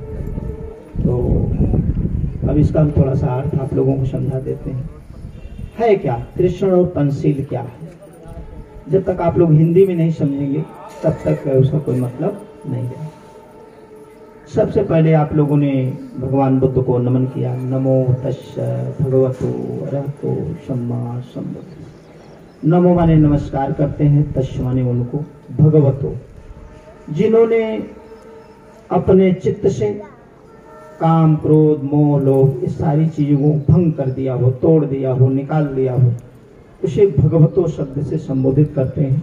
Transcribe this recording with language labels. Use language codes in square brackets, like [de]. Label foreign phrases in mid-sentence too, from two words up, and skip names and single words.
[hi] तो अब इसका हम थोड़ा सा अर्थ आप लोगों को समझा देते हैं। है क्या कृष्ण और पंसील क्या है? जब तक आप लोग हिंदी में नहीं समझेंगे तब तक उसका कोई मतलब नहीं है। सबसे पहले आप लोगों ने भगवान बुद्ध को नमन किया। [pi] नमो तस्स भगवतो अरहतो सम्मा सम्बुद्धो। [hi] नमो माने नमस्कार करते हैं, तस्स माने उनको, भगवतो जिन्होंने अपने चित्त से काम क्रोध मोह लोभ इस सारी चीजों को भंग कर दिया हो, तोड़ दिया हो, निकाल दिया हो, उसे भगवतो शब्द से संबोधित करते हैं।